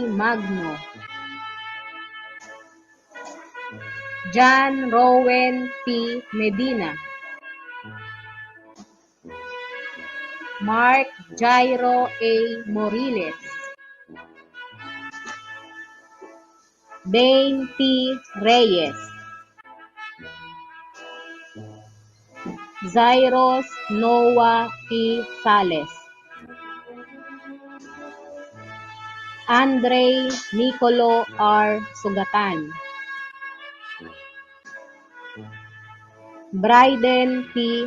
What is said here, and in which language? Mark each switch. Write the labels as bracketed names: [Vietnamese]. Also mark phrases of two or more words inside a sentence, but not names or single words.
[English] Magno, John Rowan P. Medina, Mark Jairo A. Moriles, Dane T. Reyes, Zairos Noah P. Sales, Andre Nicolo R. Sugatan, Bryden P.